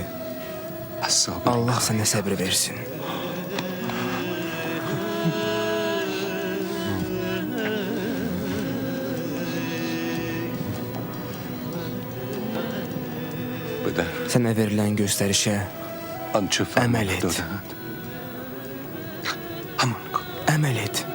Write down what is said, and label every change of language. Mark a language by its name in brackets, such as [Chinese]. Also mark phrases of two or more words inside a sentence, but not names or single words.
[Arabic] الصابر [Azerbaijani] Allah sənə səbr versin. [Persian] پدر [Azerbaijani] Sənə verilən göstərişə [Persian] آنچه [Azerbaijani] عمل et. [Persian] دادند همان کن. [Azerbaijani] əməl et.